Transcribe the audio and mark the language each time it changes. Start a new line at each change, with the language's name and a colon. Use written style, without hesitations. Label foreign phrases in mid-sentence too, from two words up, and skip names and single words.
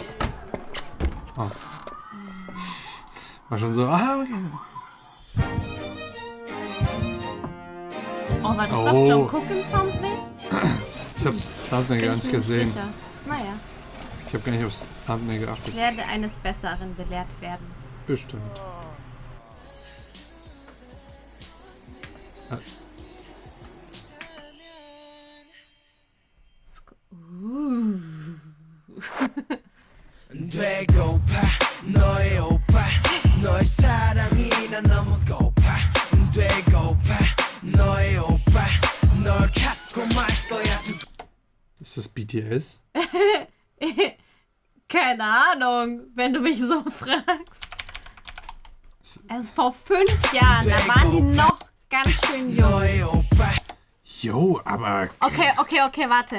German: Oh. War schon so, okay. Oh, war das doch John Cook im Thumbnail? Ich hab's Thumbnail gar nicht gesehen. Sicher. Naja. Ich habe gar nicht aufs Thumbnail geachtet. Ich werde eines Besseren belehrt werden. Bestimmt.
Korean: 되고파 너의 오빠 너의 사랑이 난 너무 고파 되고파 너의 오빠 널 갖고 말 거야.
German: Ist das BTS? Keine Ahnung, wenn du mich so fragst. Also vor 5 Jahren, da waren die noch ganz schön jung. Jo, aber... Okay, warte.